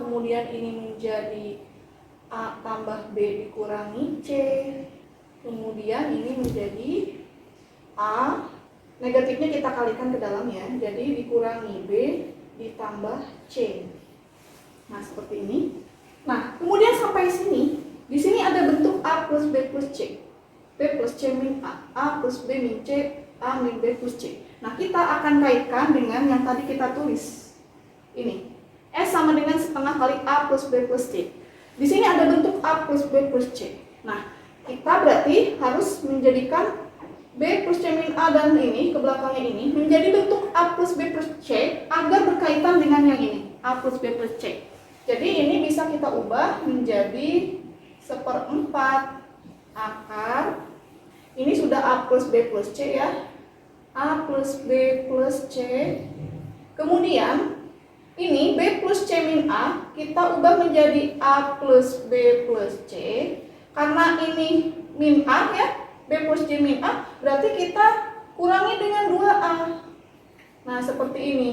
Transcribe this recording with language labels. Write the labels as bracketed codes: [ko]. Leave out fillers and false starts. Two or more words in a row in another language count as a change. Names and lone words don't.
[id] Kemudian ini menjadi A tambah B dikurangi C. Kemudian ini menjadi A, negatifnya kita kalikan ke dalam ya. Jadi dikurangi B ditambah C. Nah, seperti ini. Nah, kemudian sampai sini, di sini ada bentuk A plus B plus C. B plus C min A plus B min C, A min B plus C. Nah, kita akan kaitkan dengan yang tadi kita tulis. Ini. S sama dengan setengah kali A plus B plus C. Di sini ada bentuk A plus B plus C. Nah, kita berarti harus menjadikan B plus C min A dan ini, ke belakangnya ini, menjadi bentuk A plus B plus C agar berkaitan dengan yang ini, A plus B plus C. Jadi ini bisa kita ubah menjadi 1/4 akar. Ini sudah A plus B plus C ya. A plus B plus C. Kemudian ini B plus C min A kita ubah menjadi A plus B plus C. Karena ini min A ya, B plus C min A, berarti kita kurangi dengan 2A. Nah, seperti ini.